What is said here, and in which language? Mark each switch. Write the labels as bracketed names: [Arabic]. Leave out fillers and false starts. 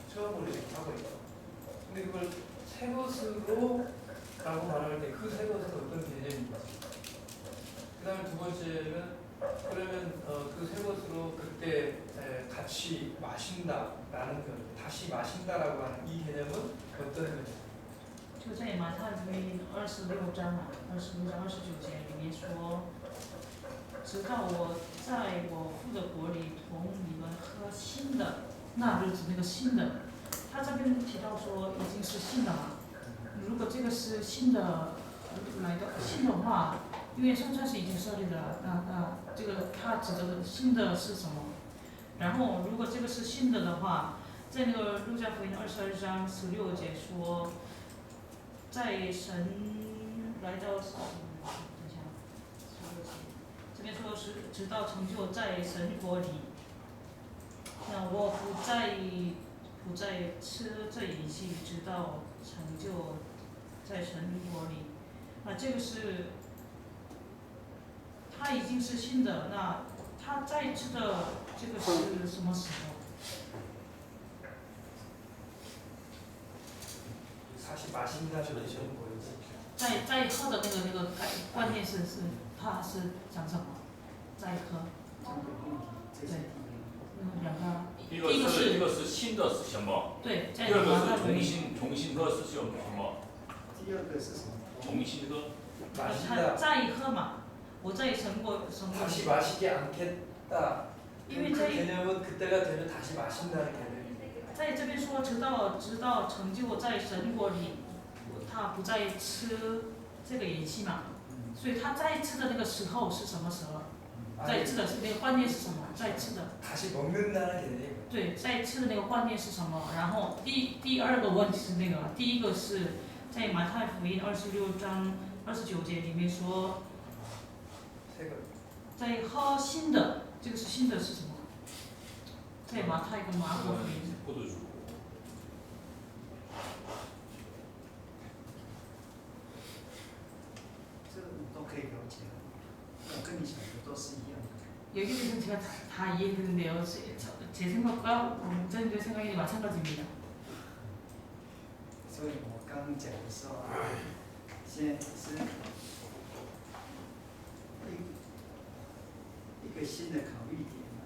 [Korean] 처음으로 이렇게 하고 있고. 근데 그걸 새 것으로 라고 말할 때 그 새 것은 어떤 개념인지. 그 다음에 두 번째는 그러면 그 새 것으로 그때 같이 마신다라는 것, 다시 마신다라고 하는 이 개념은 어떤 거죠? [Chinese] 就在马太福音26章嘛，26章29节里面说，直到我在我父的国里同你们喝新的，那日子那个新的，他这边提到说已经是新的嘛。如果这个是新的来的新的话，因为圣餐是已经设立的，那这个他指的新的是什么？然后如果这个是新的的话，在那个路加福音22章16节说，在神来到等一下，16节，这边说是直到成就在神国里，那我不再吃这饮器，直到成就在神国里。那这个是，它已经是新的，那它再吃的这个是什么时候？ [Korean] 다시 마신다는 개념은 뭐지? [Chinese] 再喝的那个观念是它是讲什么？再喝。对，两个。一个是新的是什么？对，第二个是重新喝是什么？第二个是什么？重新喝。他再喝嘛，我在神国。 [Korean] 다시 마시지 않겠다. [Chinese] 因为 [Korean] 그 개념은 그때가 되면 다시 마신다는 개념입니다. [Chinese] 在这边说，直到成就在神国里，他不再吃这个饮器嘛，所以他再吃的那个时候是什么时候？再吃的是那个观念是什么？再吃的。 [Korean] 다시 먹는다는 개념. [Chinese] 对，再吃的那个观念是什么？然后第二个问题是那个，第一个是在马太福音26章29节里面说，在喝新的，这个是新的是什么？在马太跟马可福音。都可以了解，我跟你想的都是一样的。 [Korean] 여기 대해서 제가 다 이해했는데요. 제 생각과 목사님들 생각이 마찬가지입니다. [Chinese] 所以我刚刚讲的时候啊，现在是一个新的考虑点。